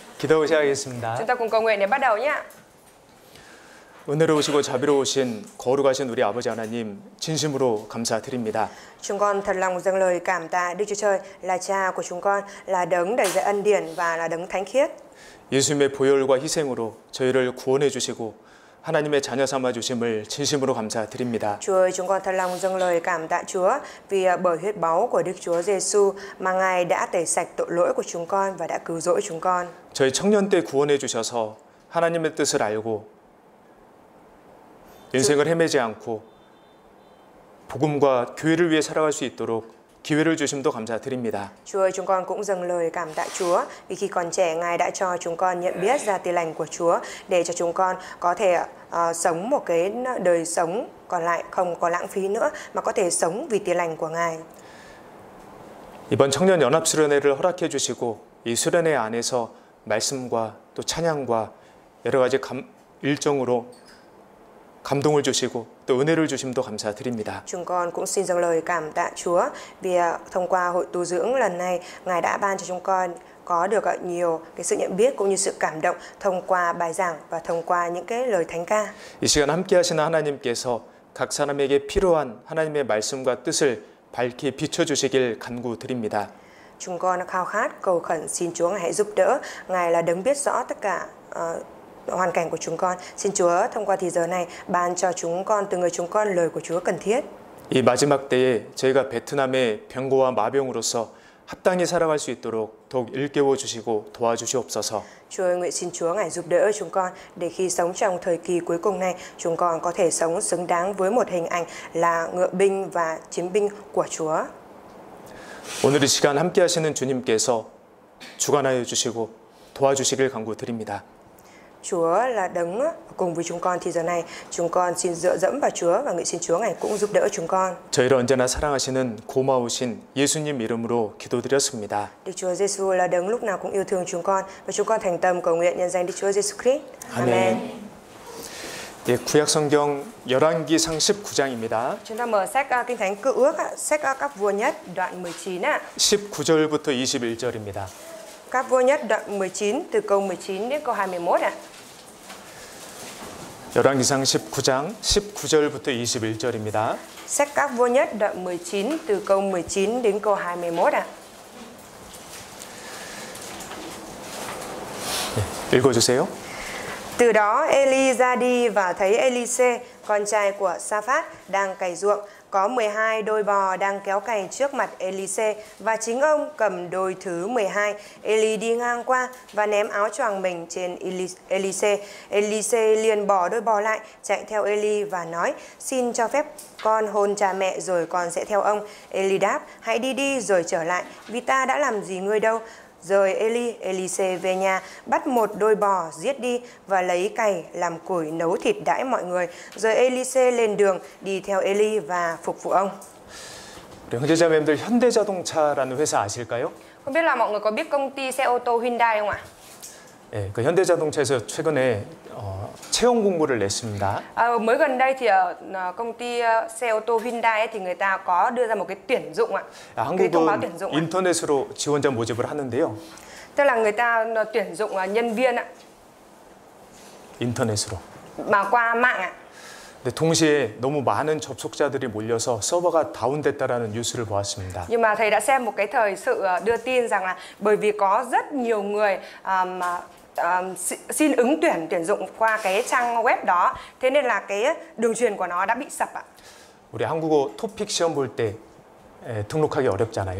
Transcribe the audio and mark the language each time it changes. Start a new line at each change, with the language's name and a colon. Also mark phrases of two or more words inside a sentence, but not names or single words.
Korean: 기도 시작하겠습니다.
Vietnamese: Chúng ta cùng cầu nguyện để bắt đầu nhé.
Korean: 은혜로우시고 자비로우신 거룩하신 우리 아버지 하나님 진심으로 감사드립니다.
Vietnamese: Chúng con thật lòng dâng lời cảm tạ Đức Chúa Trời là Cha của chúng con, là đấng đầy dạy ân điển và là đấng thánh khiết.
Korean: 예수님의 보혈과 희생으로 저희를 구원해 주시고 하나님의 자녀 삼아 주심을 진심으로 감사드립니다.
Vietnamese: Chúa ơi, chúng con thật lòng dâng lời cảm tạ Chúa vì bởi huyết báu của Đức Chúa Giêsu mà Ngài đã tẩy sạch tội lỗi của chúng con và đã cứu rỗi chúng con.
Korean: 저희 청년 때 구원해 주셔서 하나님의 뜻을 알고 인생을 헤매지 않고 복음과 교회를 위해 살아갈 수 있도록 기회를 주심도 감사드립니다.
Vietnamese: Chúa ơi, chúng con cũng dâng lời cảm tạ Chúa vì khi còn trẻ Ngài đã cho chúng con nhận biết ra tia lành của Chúa để cho chúng con có thể sống một cái đời sống còn lại không có lãng phí nữa mà có thể sống vì tia lành của Ngài.
Korean: 이번 청년 연합 수련회를 허락해 주시고 이 수련회 안에서 말씀과 또 찬양과 여러 가지 일정으로 감동을 주시고 또 은혜를 주심도 감사드립니다.
Vietnamese: Chúng con cũng xin dâng lời cảm tạ Chúa vì thông qua hội tu dưỡng lần này Ngài đã ban cho chúng con có được nhiều cái sự nhận biết cũng như sự cảm động thông qua bài giảng và thông qua những cái lời thánh ca.
Korean: 이 시간 함께 하시는 하나님께서 각 사람에게 필요한 하나님의 말씀과 뜻을 밝히 비춰 주시길 간구드립니다.
Vietnamese: Chúng con khao khát cầu khẩn xin Chúa Ngài hãy giúp đỡ. Ngài là đấng biết rõ tất cả hoàn cảnh của chúng con. Xin Chúa thông qua thì giờ này ban cho chúng con từ người chúng con lời của Chúa cần thiết.
Korean: 이 마지막 때에 저희가 베트남의 병고와 마병으로서 합당히 살아갈 수 있도록 더욱 일깨워 주시고 도와주시옵소서.
Vietnamese: Chúa ơi, nguyện xin Chúa Ngài giúp đỡ chúng con để khi sống trong thời kỳ cuối cùng này, chúng con có thể sống xứng đáng với một hình ảnh là ngựa binh và chiến binh của Chúa.
Korean: 오늘 이 시간 함께 하시는 주님께서 주관하여 주시고 도와주시길 간구드립니다.
Vietnamese: Chúa là đấng cùng với chúng con thì giờ này chúng con xin dựa dẫm vào Chúa và nguyện xin Chúa Ngài cũng giúp đỡ chúng con.
Korean: 저희를 언제나 사랑하시는 고마우신 예수님 이름으로 기도드렸습니다.
Vietnamese: Đức Chúa Giêsu là đấng lúc nào cũng yêu thương chúng con và chúng con thành tâm cầu nguyện nhân danh Đức Chúa Giêsu Christ. Amen.
Korean: 예, 구약 성경 열왕기상 19장입니다.
Vietnamese: Chúng ta mở sách Kinh Thánh Cựu Ước, sách Các Vua Nhất đoạn 19 ạ.
Korean: 19절부터 21절입니다.
Vietnamese: Các Vua Nhất đoạn 19 từ câu 19 đến câu 21 ạ.
Korean: 열왕기상 19장 19절부터 21절입니다.
Vietnamese: Sách Các Vua Nhất đoạn 19 từ câu 19 đến câu 21 ạ.
Korean: 네, 읽어주세요.
Vietnamese: Từ đó Eli ra đi và thấy Elise, con trai của Sa-phát, đang cày ruộng. Có 12 đôi bò đang kéo cày trước mặt Elise và chính ông cầm đôi thứ 12. Eli đi ngang qua và ném áo choàng mình trên Elise. Elise liền bỏ đôi bò lại, chạy theo Eli và nói: "Xin cho phép con hôn cha mẹ rồi con sẽ theo ông." Eli đáp: "Hãy đi đi rồi trở lại, vì ta đã làm gì ngươi đâu." Rồi Elise về nhà, bắt một đôi bò giết đi và lấy cày làm củi nấu thịt đãi mọi người. Rồi Elise lên đường đi theo Eli và phục vụ ông.
Korean: 우리 형제자매님들 현대자동차라는 회사 아실까요?
Vietnamese: Không biết là mọi người có biết công ty xe ô tô Hyundai không ạ?
Korean: 예, 그 현대자동차에서 최근에 채용 공고를 냈습니다.
Vietnamese: Mới gần đây thì công ty xe ô tô Hyundai ấy, thì người ta có đưa ra một cái tuyển dụng ạ. Cái thông báo tuyển dụng.
Korean: 인터넷으로 지원자 모집을 하는데요.
Vietnamese: Tức là người ta tuyển dụng nhân viên ạ.
Korean: 인터넷으로.
Vietnamese: Mà qua mạng ạ.
Korean: 근데 동시에 너무 많은 접속자들이 몰려서 서버가 다운됐다라는 뉴스를 보았습니다.
Vietnamese: Nhưng mà thầy đã xem một cái thời sự đưa tin rằng là bởi vì có rất nhiều người xin ứng tuyển dụng qua cái trang web đó, thế nên là cái đường truyền của nó đã bị sập ạ.
Korean: 우리 한국어 토픽 시험 볼 때 등록하기 어렵잖아요.